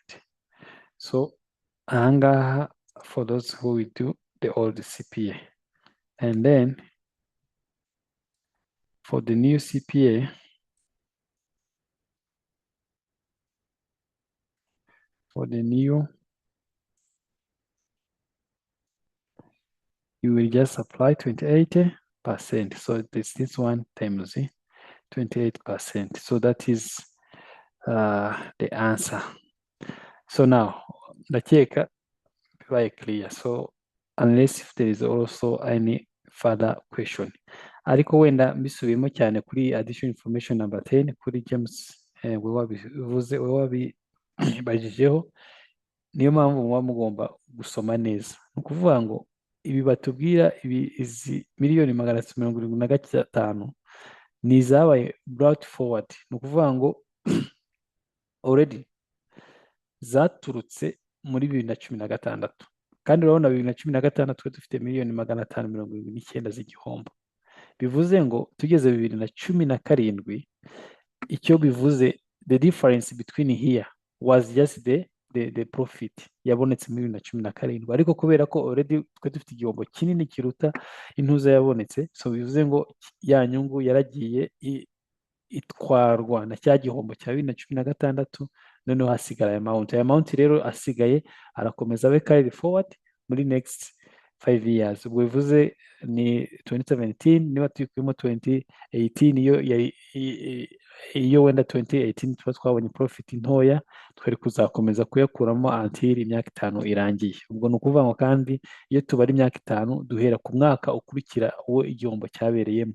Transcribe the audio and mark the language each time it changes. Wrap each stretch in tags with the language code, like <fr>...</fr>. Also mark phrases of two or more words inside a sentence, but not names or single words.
<en>So ahangaha, for those who will do the old CPA, and then for the new CPA, you will just apply 28%. So this one times 28%. So that is the answer. So now,</en> <rw>ndakeka bibaye clear.</rw> <en>So unless if there is also any further question.</en> <rw>Ariko wenda mbisubiyemo cyane kuri</rw> <en>additional information number 10</en> <rw>kuri James we wabibajijeho, niyo mpamvu muba mugomba gusoma neza. Ni ukuvuga ngo ibi batubwira izi miliyoni 775 ni izabaye</rw> <en>brought forward.</en> <rw>Ni ukuvuga ngo already zaturutse muri 2016, kandi urabona 2016 twe dufite miliyoni 579 z'igihombo. Bivuze ngo tugeze 2017, icyo bivuze</rw> <en>the difference between here was just the profit</en> <rw>yabonetse muri 2017, ariko kubera ko already twe dufite igihombo kinini kiruta intuza yabonetse, so bivuze ngo ya nyungu yaragiye itwarwa na cya gihombo cya 2016, noneho hasigara aya amount rero asigaye arakomeza abe</rw> <en>carry forward</en> <rw>muri</rw> <en>next 5 years.</en> <rw>Ubwo bivuze ni 2017, niba tuyikuyemo 2018, iyo wenda 2018 tuba twabonye profit ntoya, twari kuzakomeza kuyakuramo until imyaka 5 irangiye. Ubwo ni ukuvuga ngo kandi iyo tubara imyaka 5 duhera ku mwaka ukurikira uwo igihombo cyabereyemo.</rw>